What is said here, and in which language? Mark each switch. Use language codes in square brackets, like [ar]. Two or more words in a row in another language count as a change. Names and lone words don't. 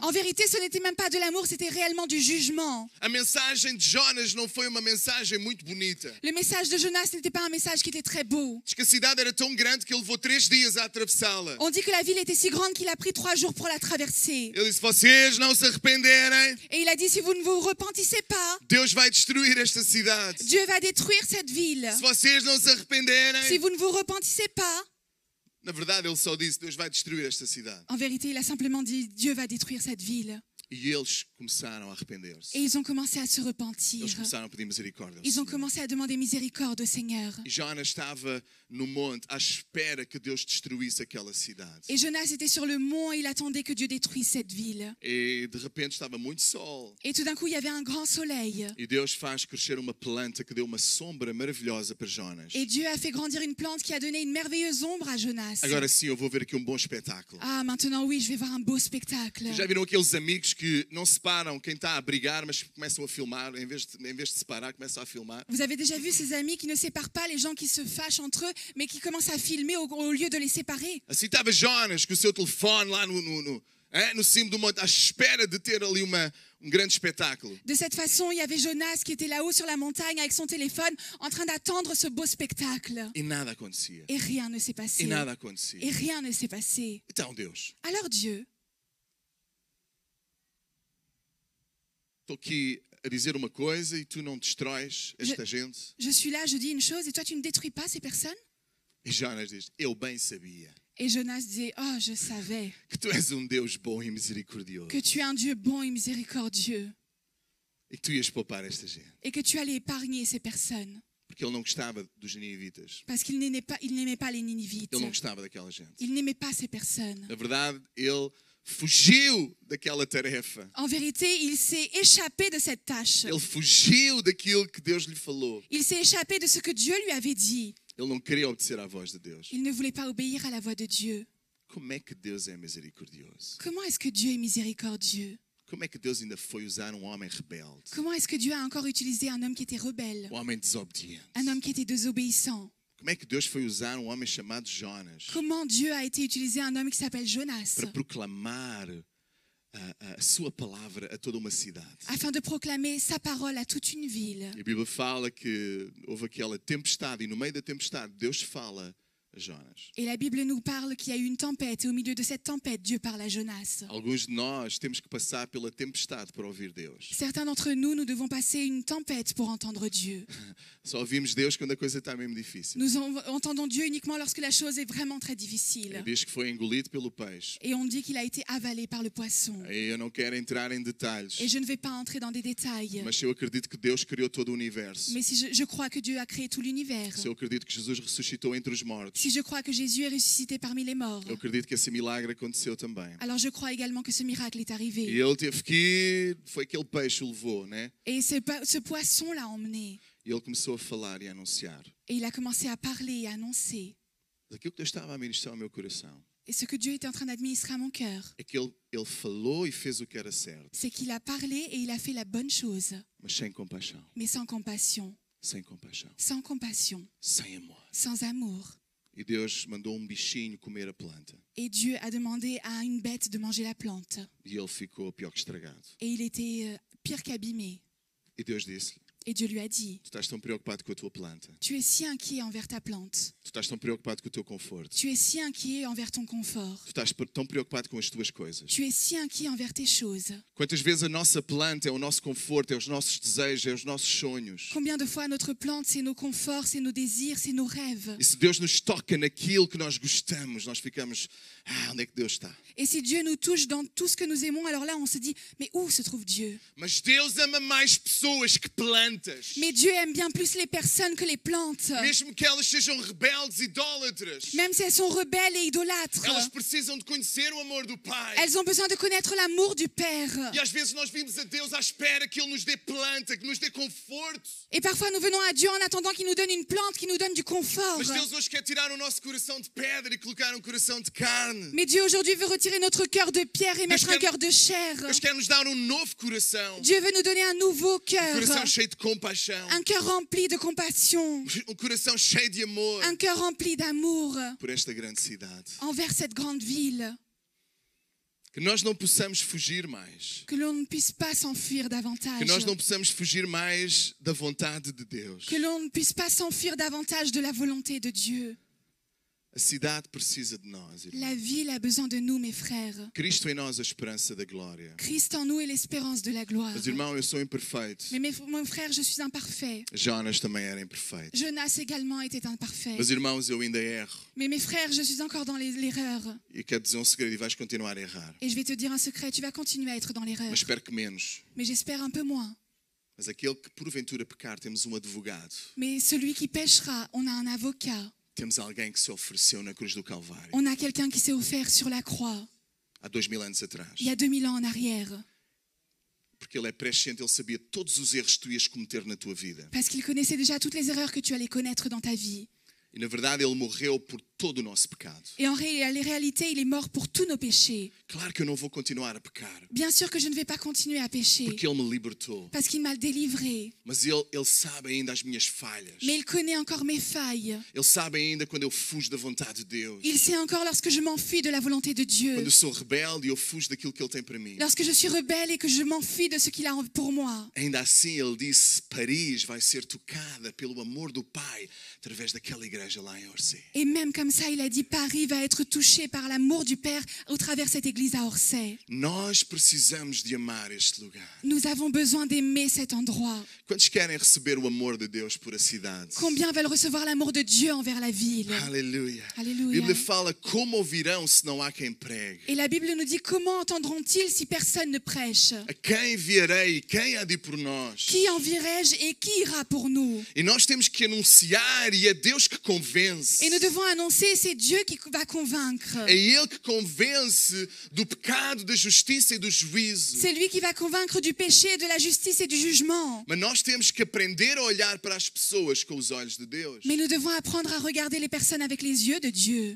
[fr] En vérité, ce n'était même pas de l'amour, c'était réellement du jugement. [pt] A mensagem de Jonas não foi uma mensagem muito bonita. [fr] Le message de Jonas n'était pas un message qui était très beau. [pt] Diz que a cidade era tão grande que ele levou 3 dias a atravessá-la. [fr] On dit que la ville était si grande qu'il a pris 3 jours pour la traverser. [pt] Ele disse, vocês não se arrependerem, [fr] Et il a dit, si vous ne vous repentissez pas, [pt] Deus vai destruir esta cidade. [fr] Dieu va détruire cette ville. [pt] Se vocês não se [fr] Si [pt] arrependerem, [fr] vous ne vous repentissez pas, [pt] na verdade ele só disse, Deus vai destruir esta cidade. [fr] en vérité, il a simplement dit, Dieu va détruire cette ville. [pt] E eles começaram a arrepender-se. [fr] Et ils ont commencé à se repentir. [pt] Eles começaram a pedir misericórdia ao [fr] Ils ont [pt] Senhor. [fr] commencé à demander miséricorde au Seigneur. [pt] E Jonas estava no monte à espera que Deus destruísse aquela cidade. [fr] Et Jonas était sur le mont et il attendait que Dieu détruise cette ville. [pt] E de repente estava muito sol. [fr] Et tout d'un coup, il y avait un grand soleil. [pt] E Deus faz crescer uma planta que deu uma sombra maravilhosa para Jonas. [fr] Et Dieu a fait grandir une plante qui a donné une merveilleuse ombre à Jonas. [pt] Agora sim, eu vou ver aqui bom espetáculo. [fr] Ah, maintenant oui, je vais voir un beau spectacle. [pt] Já viram aqueles amigos que não separam quem está a brigar, mas começam a filmar, em vez de separar, começam a filmar? [fr] Vous avez déjà vu ces amis qui ne séparent pas les gens qui se fâchent entre eux, mais qui commencent à filmer au lieu de les séparer? [pt] Assim estava Jonas com o seu telefone lá no cimo do monte, à espera de ter ali grande espetáculo. [fr] De cette façon, il y avait Jonas qui était là-haut sur la montagne avec son téléphone en train d'attendre ce beau spectacle. [pt] E nada acontecia. [fr] Et rien ne s'est passé. [pt] E nada acontecia. [fr] Et rien ne s'est passé. [pt] Então, Deus, [fr] Alors Dieu, [pt] estou aqui a dizer uma coisa e tu não destróis esta gente. [fr] je suis là, je dis une chose et toi tu ne détruis pas ces personnes? [pt] E Jonas diz, eu bem sabia [fr] Et Jonas disait, oh, je savais [pt] que tu és Deus bom e misericordioso [fr] que tu es un Dieu bon et miséricordieux [pt] e que tu ias poupar esta gente. [fr] et que tu allais épargner ces personnes. [pt] Porque ele não gostava dos ninivitas. [fr] Parce qu'il n'aimait pas les Ninivites. [pt] Ele não gostava daquela gente. [fr] Il n'aimait pas ces personnes. [pt] Na verdade, ele fugiu daquela tarefa. [fr] En vérité, il s'est échappé de cette tâche. [pt] Ele fugiu daquilo que Deus lhe falou. [fr] Il s'est échappé de ce que Dieu lui avait dit. [pt] Ele não queria obedecer à voz de Deus. [fr] Il ne voulait pas obéir à la voix de Dieu. [pt] Como é que Deus é misericordioso? [fr] Comment est-ce que Dieu est miséricordieux? [pt] Como é que Deus ainda foi usar um homem rebelde? [fr] Comment est-ce que Dieu a encore utilisé un homme qui était rebelle, [pt] Um homem desobediente? [fr] un homme qui était désobéissant? [pt] Como é que Deus foi usar um homem chamado Jonas [fr] Comment Dieu a été utilisé un homme qui s'appelle Jonas [pt] para proclamar a sua palavra a toda uma cidade? [fr] afin de proclamer sa parole à toute une ville? [pt] E a Bíblia fala que houve aquela tempestade e no meio da tempestade Deus fala a Jonas. [fr] Et la Bible nous parle qu'il y a eu une tempête et au milieu de cette tempête, Dieu parle à Jonas. [pt] Alguns de nós temos que passar pela tempestade para ouvir Deus. [fr] Certains d'entre nous, nous devons passer une tempête pour entendre Dieu. [pt] Só ouvimos Deus quando a coisa está mesmo difícil. [fr] Nous entendons Dieu uniquement lorsque la chose est vraiment très difficile. [pt] Diz que foi engolido pelo peixe. [fr] Et on dit qu'il a été avalé par le poisson. [pt] E eu não quero entrar em detalhes, [fr] Et je ne vais pas entrer dans des détails. [pt] mas eu acredito que Deus criou todo o universo. [fr] Mais si je crois que Dieu a créé tout l'univers, [pt] Se eu acredito que Jesus ressuscitou entre os mortos, [fr] si je crois que Jésus est ressuscité parmi les morts, [pt] eu acredito que esse milagre aconteceu também. [fr] alors je crois également que ce miracle est [pt] E [fr] arrivé. [pt] ele teve que ir, foi aquele peixe o levou, né? [fr] Et ce poisson l'a emmené. [pt] E ele começou a falar e a anunciar. [fr] Et il a commencé à parler et à annoncer. [pt] Mas aquilo que Deus estava a ministrar ao meu coração [fr] Et ce que Dieu était en train d'administrer à mon cœur, [pt] é que ele falou e fez o que era certo, [fr] c'est qu'il a parlé et il a fait la bonne chose, [pt] mas sem compaixão, [fr] mais sans compassion. [pt] sem compaixão, [fr] Sans compassion, [pt] sem amor. [fr] sans amour. [pt] E Deus mandou um bichinho comer a planta. [fr] Et Dieu a demandé à une bête de manger la plante. [pt] E ele ficou pior que estragado. [fr] Et il était pire qu'abîmé. [pt] E Deus disse-lhe: [fr] Et Dieu lui a dit, [pt] tu estás tão preocupado com a tua planta, [fr] tu es si inquiet envers ta plante. [pt] tu estás tão preocupado com o teu conforto, [fr] Tu es si inquiet envers ton confort. [pt] tu estás tão preocupado com as tuas coisas. [fr] Tu es si inquiet envers tes choses. [pt] Quantas vezes a nossa planta é o nosso conforto, é os nossos desejos, é os nossos sonhos. [fr] Combien de fois notre plante, c'est nos conforts, c'est nos désirs, c'est nos rêves. [pt] E se Deus nos toca naquilo que nós gostamos, nós ficamos, onde é que Deus está? [fr] Et si Dieu nous touche dans tout ce que nous aimons, alors là, on se dit, mais où se trouve Dieu? [pt] Mas Deus ama mais pessoas que plantas. [fr] Mais Dieu aime bien plus les personnes que les plantes. [pt] Mesmo que elas sejam rebeldes, idólatras, [fr] Même si elles sont rebelles et idolâtres, [pt] elas precisam de conhecer o amor do Pai. [fr] elles ont besoin de connaître l'amour du Père. [pt] E às vezes nós vimos a Deus à espera que Ele nos dê planta, que nos dê conforto. [fr] Et parfois, nous venons à Dieu en attendant qu'il nous donne une plante, qu'il nous donne du confort. [pt] Mas Deus hoje quer tirar o nosso coração de pedra e colocar um coração de carne. [fr] Mais Dieu aujourd'hui veut retirer notre cœur de pierre et mettre un cœur de chair. [pt] Deus quer nos dar um novo coração. [fr] Dieu veut nous donner un nouveau cœur, [pt] Coração cheio de compaixão. [fr] un cœur rempli de compassion, [pt] Um coração cheio de amor [fr] un cœur rempli d'amour [pt] por esta grande cidade. [fr] envers cette grande ville. [pt] Que nós não possamos fugir mais. [fr] Que l'on ne puisse pas s'enfuir davantage. [pt] Que nós não possamos fugir mais da vontade de Deus. [fr] Que l'on ne puisse pas s'enfuir davantage de la volonté de Dieu. [pt] A cidade precisa de nós, irmãos. [fr] La ville a besoin de nous, mes frères. [pt] Cristo em nós a esperança da glória. [fr] Christ en nous est l'espérance de la gloire. [pt] Mas, irmão, eu sou imperfeito. [fr] Mais mon frère, je suis imparfait. [pt] Jonas também era imperfeito. [fr] Jonas également était imparfait. [pt] Mas, irmãos, eu ainda erro. [fr] Mais mes frères, je suis encore dans l'erreur. [pt] E quero dizer um segredo e vais continuar a errar. [fr] Et je vais te dire un secret, tu vas continuer à être dans l'erreur. [pt] Mas espero que menos. [fr] Mais j'espère un peu moins. [pt] Mas aquele que porventura pecar, temos um advogado. [fr] Mais celui qui péchera, on a un avocat. [pt] Temos alguém que se ofereceu na cruz do Calvário. [fr] On a quelqu'un qui s'est offert sur la croix, [pt] Há 2000 anos atrás. [fr] il y a 2000 ans en arrière. [pt] Porque ele é presciente, ele sabia todos os erros que tu ias cometer na tua vida. [fr] Parce qu'il connaissait déjà toutes les erreurs que tu allais connaître dans ta vie. [pt] E na verdade ele morreu por todo o nosso pecado. [fr] Et en réalité, il est mort pour tous nos péchés. [pt] Claro que eu não vou continuar a pecar, [fr] Bien sûr que je ne vais pas continuer à pécher, [pt] porque ele me libertou. [fr] parce qu'il m'a délivré. [pt] Mas ele sabe ainda as minhas falhas. [fr] Mais il connaît encore mes failles. [pt] Ele sabe ainda quando eu fujo da vontade de Deus. [fr] Il sait encore lorsque je m'enfuis de la volonté de Dieu. [pt] Quando eu sou rebelde e eu fujo daquilo que ele tem para mim. [fr] Lorsque je suis rebelle et que je m'enfuis de ce qu'il a pour moi. [pt] Ainda assim ele disse, Paris vai ser tocada pelo amor do Pai através daquela igreja lá em Orsay. [fr] Et même comme ça, il a dit Paris va être touché par l'amour du Père au travers cette église à Orsay. [pt] Nós precisamos de amar este lugar. [fr] Nous avons besoin d'aimer cet endroit. [pt] Quantos querem receber o amor de Deus por a cidade? [fr] Combien veulent recevoir l'amour de Dieu envers la ville? [pt] Aleluia. A [fr] Alléluia. [pt] Bíblia fala como ouvirão se não há quem pregue. [fr] Et la Bible nous dit comment entendront-ils si personne ne prêche? [pt] A quem enviarei? Quem há de ir por nós? [fr] Qui envierai-je et qui ira pour nous? [pt] E nós temos que anunciar e é Deus que convence. [fr] Et nous devons annoncer sait, c'est Dieu qui va convaincre. [pt] É Ele que convence do pecado, da justiça e do juízo. [fr] C'est lui qui va convaincre du péché, de la justice et du jugement. [pt] Mas nós temos que aprender a olhar para as pessoas com os olhos de Deus. [fr] Mais nous devons apprendre à regarder les personnes avec les yeux de Dieu.